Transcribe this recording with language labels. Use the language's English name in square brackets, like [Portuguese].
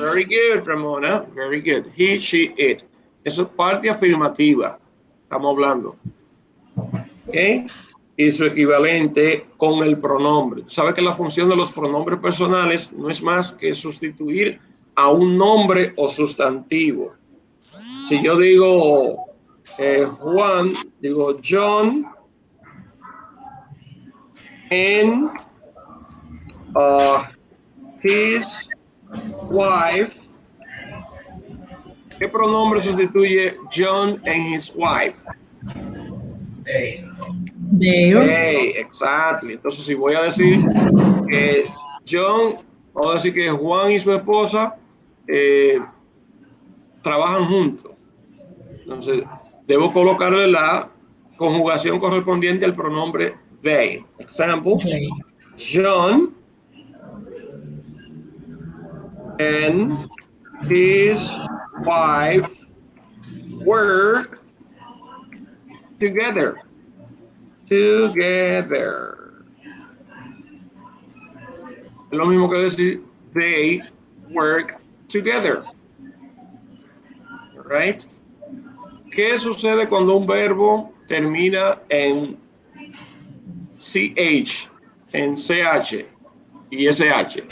[English] Very good, Ramona. Very good. He, she, it. [Spanish] Eso es parte afirmativa. Estamos hablando. ¿Ok? Y su equivalente con el pronombre. Tú sabes que la función de los pronombres personales no es más que sustituir a un nombre o sustantivo. Si yo digo Juan, digo [English] John and his wife. [Spanish] ¿Qué pronombre sustituye John and his wife? [English] There. Hey, exactly. [Spanish] Entonces, si voy a decir que John, vamos a decir que Juan y su esposa trabajan juntos. Entonces, debo colocarle la conjugación correspondiente al pronombre they. [English] Example, They. John and his wife work together. Together. [Spanish] Es lo mismo que decir [English] they work together. Right? [Spanish] ¿Qué sucede cuando un verbo termina en CH, en CH y SH?